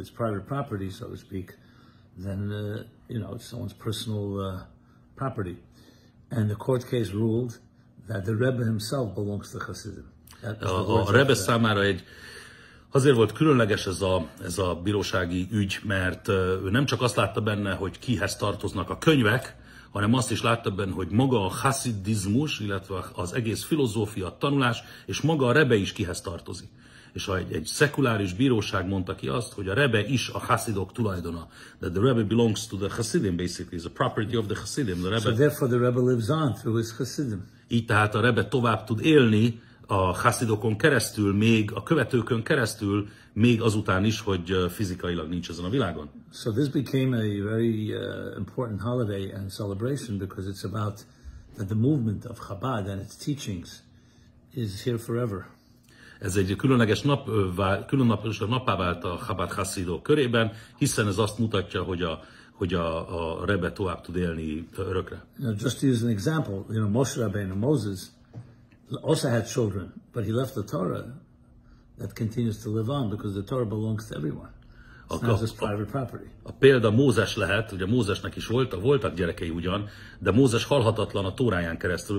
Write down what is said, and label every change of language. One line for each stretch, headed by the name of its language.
English: If it's private property, so to speak, then it's someone's personal property. And the court case ruled that the Rebbe himself belongs to Hasidim.
Hungarian: A Rebbe számára azért volt különleges ez a bírósági ügy, mert ő nem csak azt látta benne, hogy kihez tartoznak a könyvek, hanem azt is látta benne, hogy maga a haszidizmus, illetve az egész filozófia, a tanulás, és maga a Rebbe is kihez tartozik. És egy szekuláris bíróság mondta ki azt, hogy a Rebbe is a haszidok tulajdona.
English: That the Rebbe belongs to the Hasidim, basically, is a property of the Hasidim. So therefore the Rebbe lives on through his Hasidim.
Hungarian: Így tehát a Rebbe tovább tud élni a haszidokon keresztül, még a követőkön keresztül, még azután is, hogy fizikailag nincs ezen a világon.
English: So this became a very important holiday and celebration because it's about that the movement of Chabad and its teachings is here forever.
Hungarian: Ez egy különleges nappá vált a Chabad haszidok körében, hiszen ez azt mutatja, hogy a Rebbe tovább tud élni örökre.
English: Just to use an example, Moshe Rabbeinu, Moses, also had children, but he left the Torah that continues to live on because the Torah belongs to everyone. It's not just private property.
Hungarian: A példa Mózes lehet, ugye Mózesnek is voltak gyerekei ugyan, de Mózes halhatatlan a Tóráján keresztül.